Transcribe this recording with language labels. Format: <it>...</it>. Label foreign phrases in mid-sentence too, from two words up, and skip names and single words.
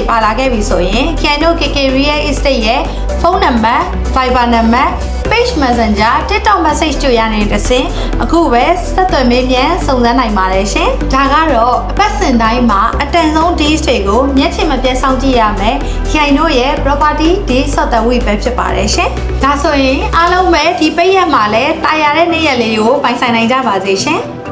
<my>ပါလာခဲ့ပြီဆိုရင် Kiano KK Real Estate ရဲ့ဖုန်းနံပါတ် Viber နံပါတ် Page Messenger TikTok message တို့ရနေတဲ့စင်အခုပဲဆက်သွယ်မေးမြန်းစုံစမ်းနိုင်ပါတယ်ရှင်။ဒါကတော့အပတ်စဉ်တိုင်းမှာအတန်ဆုံး deals တွေကိုမျက်ခြေမပြတ်စောင့်ကြည့်ရမယ်။ Kiano ရဲ့</my> <en>property deals of the week</en> <my>ပဲဖြစ်ပါတယ်ရှင်။ဒါဆိုရင်အားလုံးပဲဒီပိတ်ရက်မှာလဲတာယာတဲ့နေ့ရက်လေးကိုပိုင်ဆိုင်နိုင်ကြပါစေရှင်။</my>